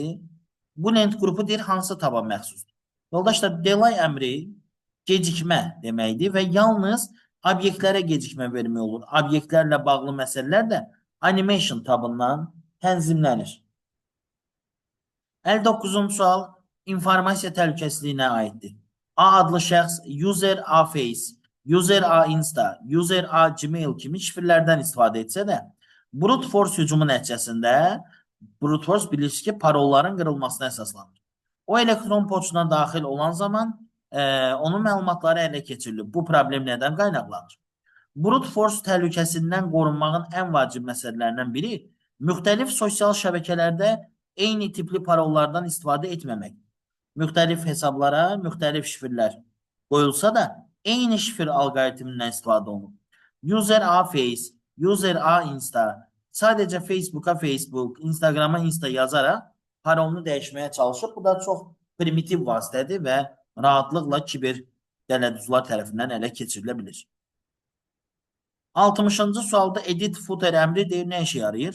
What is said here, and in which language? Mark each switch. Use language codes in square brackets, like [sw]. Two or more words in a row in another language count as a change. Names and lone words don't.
[az] Bu lent qrupu deyir, hansı taba məxsusdur? Yoldaşlar, delay əmri gecikmə deməkdir və yalnız obyektlərə gecikmə vermək olur. Obyektlərlə bağlı məsələlər də animation tabından tənzimlənir. 59-cu sual informasiya təhlükəsizliyinə aiddir. A adlı şəxs [en] user A face, user A insta, user A gmail [az] kimi şifrlərdən istifadə etsə də, [en] brute force [az] hücumu nəticəsində [en] brute force [az] bilirsiniz ki, parolların qırılmasına əsaslanır. O elektron poçtuna daxil olan zaman onun məlumatları ələ keçirilib. Bu problem nədən qaynaqlanır? [en] Brute force [az] təhlükəsindən qorunmağın ən vacib məsələlərindən biri müxtəlif sosial şəbəkələrdə eyni tipli parollardan istifadə etməmək. Müxtəlif hesablara müxtəlif şifrlər qoyulsa da eyni şifr alqoritmindən istifadə olunur. [en] User A face, user A insta, [az] sadəcə Facebook'a Facebook, Instagram'a insta yazaraq parolunu dəyişməyə çalışır. Bu da çox primitiv vasitədir və rahatlıqla kiber dələduzlar tərəfindən ələ keçirilə bilir. 60-cı sualda [en] edit footer [az] əmri deyir, nə işə yarayır?